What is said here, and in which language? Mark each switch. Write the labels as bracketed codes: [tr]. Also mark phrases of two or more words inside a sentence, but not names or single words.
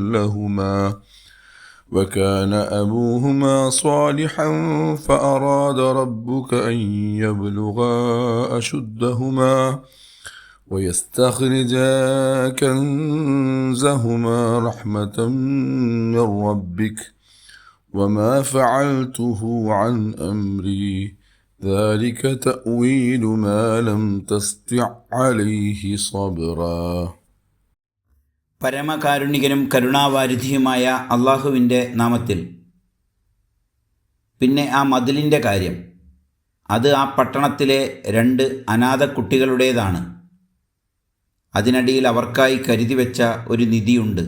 [ar] وكان أبوهما صالحا فأراد ربك أن يبلغا أشدهما ويستخرجا كنزهما رحمة من ربك وما فعلته عن أمري ذلك تأويل ما لم تستطع عليه صبرا. [ml] പരമകാരുണികനും കരുണാവാരിധിയുമായ അള്ളാഹുവിൻ്റെ നാമത്തിൽ. പിന്നെ ആ മതിലിൻ്റെ കാര്യം. അത് ആ പട്ടണത്തിലെ 2 അനാഥ കുട്ടികളുടേതാണ്. അതിനടിയിൽ അവർക്കായി കരുതി വെച്ച ഒരു നിധിയുണ്ട്.